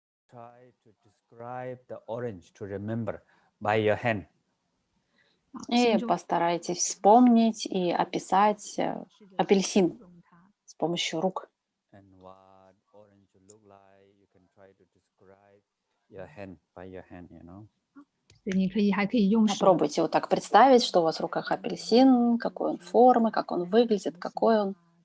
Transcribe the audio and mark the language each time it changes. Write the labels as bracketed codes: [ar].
[en] Try to describe the orange to remember by your hand. [ru] И постарайтесь вспомнить и описать апельсин с помощью рук. [en] And what orange look like, you can try to describe your hand by your hand, you know. [zh] 你可以还可以用手。 [ru] Попробуйте вот так представить, что у вас в руках апельсин, какой он формы, как он выглядит, какой он.